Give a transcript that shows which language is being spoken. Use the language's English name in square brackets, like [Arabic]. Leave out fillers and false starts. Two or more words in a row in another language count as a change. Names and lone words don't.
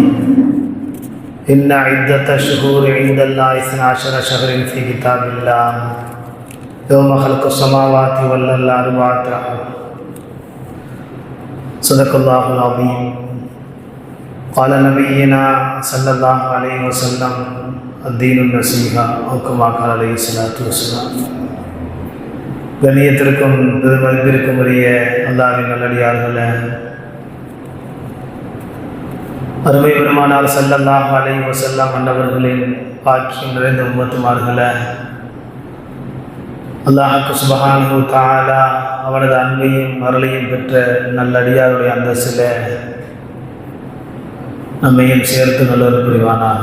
[Arabic] إن عدة الشهور عند الله 12 شهرا في كتاب الله يوم خلق السماوات والأرض أربعة أشهر. صدق الله العظيم. قال نبينا صلى الله عليه وسلم: الدين النصيحة أو كما قال عليه الصلاة والسلام. [Tamil] கண்ணியத்திற்கும் பெருமதிப்பிற்கும் உரிய அல்லாஹ்வின் நல்லடியார்களே, அருமை பெருமானார் [Arabic] صلى الله عليه وسلم [Tamil] அன்னவர்களின் பாக்கியம் நிறைந்த உம்மத்துமார்களே, அல்லாஹ்வுக்கு [Arabic] سبحانه وتعالى [Tamil] அவனது அன்பையும் அருளையும் பெற்ற நல்லடியாருடைய அந்தஸ்தில் நம்மையும் சேர்த்து நல்லொரு புரிவானாக.